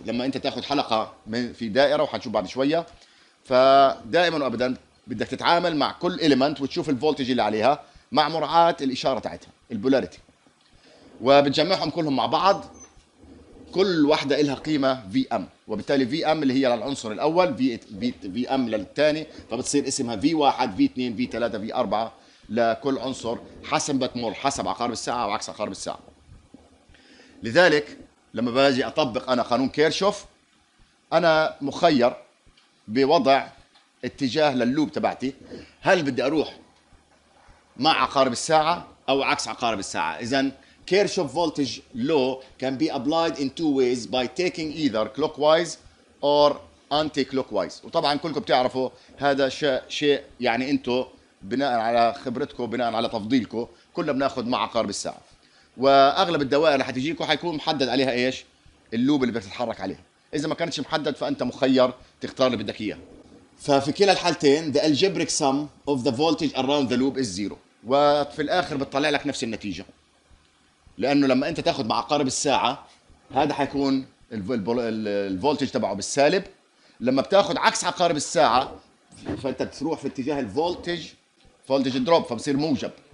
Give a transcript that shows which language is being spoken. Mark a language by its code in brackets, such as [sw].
[ar] لما انت تاخذ حلقه في دائره وحنشوف بعد شويه، فدائما وابدا بدك تتعامل مع كل element وتشوف الفولتج اللي عليها مع مراعاه الاشاره تاعتها البولاريتي، وبتجمعهم كلهم مع بعض، كل واحده لها قيمه Vm، وبالتالي Vm اللي هي للعنصر الاول، Vm للثاني، فبتصير اسمها V1 V2 V3 V4 لكل عنصر حسب بتمر حسب عقارب الساعه او عكس عقارب الساعه. لذلك لما باجي اطبق انا قانون كيرشوف، انا مخير بوضع اتجاه لللوب تبعتي، هل بدي اروح مع عقارب الساعه او عكس عقارب الساعه. [en] اذا Kirchhoff voltage law can be applied in two ways by taking either clockwise or anti-clockwise. [ar] وطبعا كلكم بتعرفوا هذا شيء يعني انتم بناء على خبرتكم بناء على تفضيلكم كلنا بناخذ مع عقارب الساعه، واغلب الدوائر اللي حتجيكم حيكون محدد عليها ايش؟ اللوب اللي بدك تتحرك عليها. اذا ما كانتش محدد فانت مخير تختار اللي بدك اياه. ففي كلا الحالتين [en] the algebraic sum of the voltage around the loop is zero، [ar] وفي الاخر بتطلع لك نفس النتيجه، لانه لما انت تاخذ مع عقارب الساعه هذا حيكون الفولتج تبعه بالسالب، لما بتاخذ عكس عقارب الساعه فانت بتروح في اتجاه الفولتج فولتج دروب فبصير موجب.